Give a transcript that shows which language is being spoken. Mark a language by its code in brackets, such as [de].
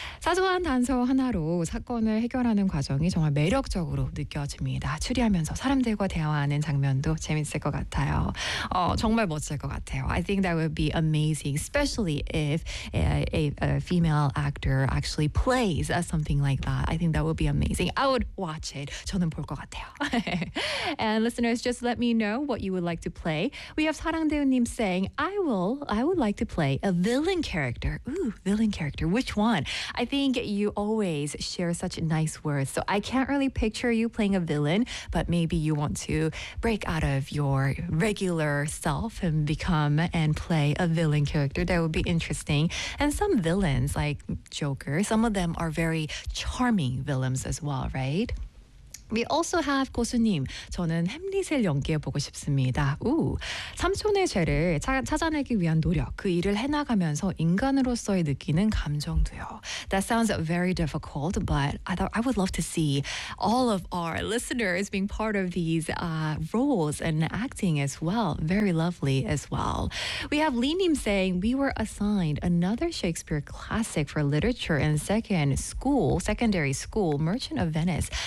[ko] 사소한 단서 하나로 사건을 해결하는 과정이 정말 매력적으로 느껴집니다. 추리하면서 사람들과 대화하는 장면도 재밌을 것 같아요. 정말 멋질 것 같아요. [en] I think that would be amazing, especially if a female actor actually plays something like that. I think that would be amazing. I would watch it. [ko] 저는 볼 것 같아요. [en] And listeners, just let me know what you would like to play. We have 사랑대우님 saying, I would like to play a villain character. Ooh, villain character. Which one? I think you always share such nice words. So I can't really picture you playing a villain, but maybe you want to break out of your regular self and become and play a villain character. That would be interesting. And some villains like Joker, some of them are very charming villains as well, right? We also have 고수님. [ko] 저는 햄릿을 연기해보고 싶습니다. 우, 삼촌의 죄를 찾아내기 위한 노력, 그 일을 해나가면서 인간으로서의 느끼는 감정도요. [en] That sounds very difficult, but I would love to see all of our listeners being part of these roles and acting as well. Very lovely as well. We have Lee-nim saying, we were assigned another Shakespeare classic for literature in secondary school, Merchant of Venice.